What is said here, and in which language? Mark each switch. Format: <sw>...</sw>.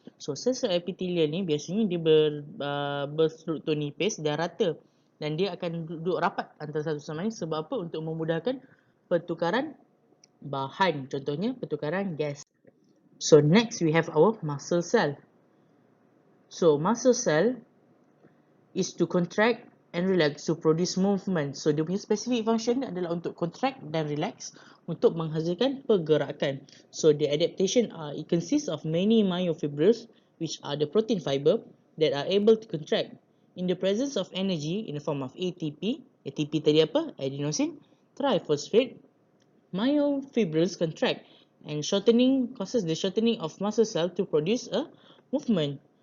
<ms>So sel-sel epithelial ni biasanya dia berstruktur nipis dan rata, dan dia akan duduk rapat antara satu sama lain. Sebab apa? Untuk memudahkan pertukaran bahan, contohnya pertukaran gas.</ms> <en>So next we have our muscle cell. So muscle cell is to contract and relax to produce movement.</en> <ms>So dia punya specific function adalah untuk contract dan relax untuk menghasilkan pergerakan.</ms> <en>So the adaptation it consists of many myofibrils, which are the protein fiber that are able to contract in the presence of energy in the form of ATP.</en> <ms>ATP tadi apa?</ms> <en>Adenosine triphosphate. Myofibrils contract and shortening causes the shortening of muscle cell to produce a movement.</en>